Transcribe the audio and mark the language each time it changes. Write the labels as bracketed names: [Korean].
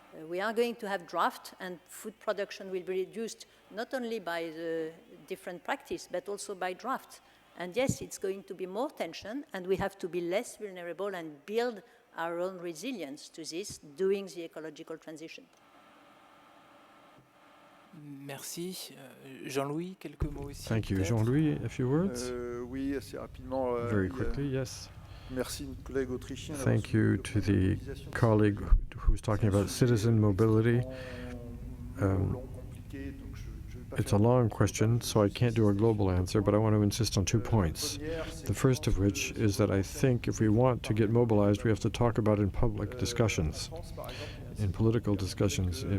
[English] We are going to have drought, and food production will be reduced not only by the different practice, but also by drought. And yes, it's going to be more tension, and we have to be less vulnerable and build our own resilience to this, doing the ecological transition. [French] Merci. Jean-Louis, quelques mots aussi. [English] Thank you. Jean-Louis, a few words? [French] Oui, assez rapidement. [English] Very quickly, yes. [French] Merci, notre collègue autrichien. [English] Thank you to the colleague who's talking about citizen mobility. It's a long question, so I can't do a global answer, but I want to insist on 2 points. The first of which is that I think if we want to get mobilized, we have to talk about it in public discussions, in political discussions.